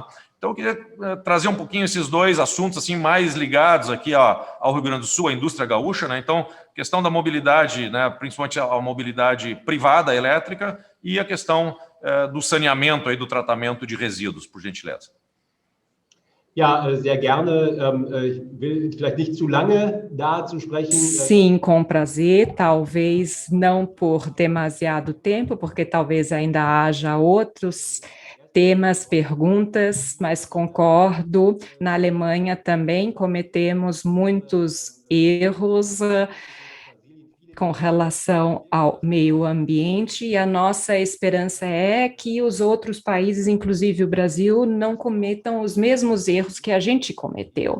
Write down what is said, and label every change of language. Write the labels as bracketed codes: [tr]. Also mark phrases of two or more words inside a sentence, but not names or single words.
[pt] Então, eu queria trazer um pouquinho esses dois assuntos assim mais ligados aqui ao Rio Grande do Sul, à indústria gaúcha, né? Então, questão da mobilidade, né, principalmente a mobilidade privada elétrica e a questão do saneamento, aí, do tratamento de resíduos, por gentileza. [de] Ja, sehr gerne. Ich will vielleicht nicht zu lange dazu sprechen. [pt] Sim, com prazer, talvez não por demasiado tempo, porque talvez ainda haja outros temas, perguntas, mas concordo, na Alemanha também cometemos muitos erros com relação ao meio ambiente, e a nossa esperança é que os outros países, inclusive o Brasil, não cometam os mesmos erros que a gente cometeu.